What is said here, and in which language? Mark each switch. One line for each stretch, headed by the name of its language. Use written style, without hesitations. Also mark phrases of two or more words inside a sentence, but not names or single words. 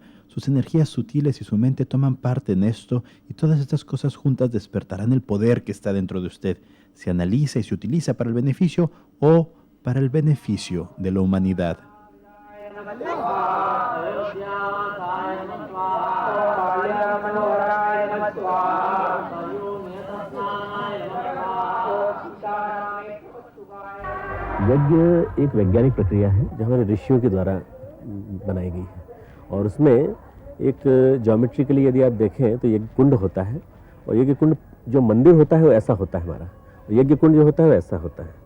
Spanish: Sus energías sutiles y su mente toman parte en esto, y todas estas cosas juntas despertarán el poder que está dentro de usted. Se analiza y se utiliza para el beneficio o para el beneficio de la humanidad.
Hindi: यज्ञ एक वैज्ञानिक प्रक्रिया है जो हमारे ऋषियों के द्वारा बनाई गई है, और उसमें एक ज्योमेट्रिकली यदि आप देखें तो यज्ञ कुंड होता है, और यज्ञ कुंड जो मंदिर होता है वो ऐसा होता है हमारा, और यज्ञ कुंड जो होता है वो ऐसा होता है।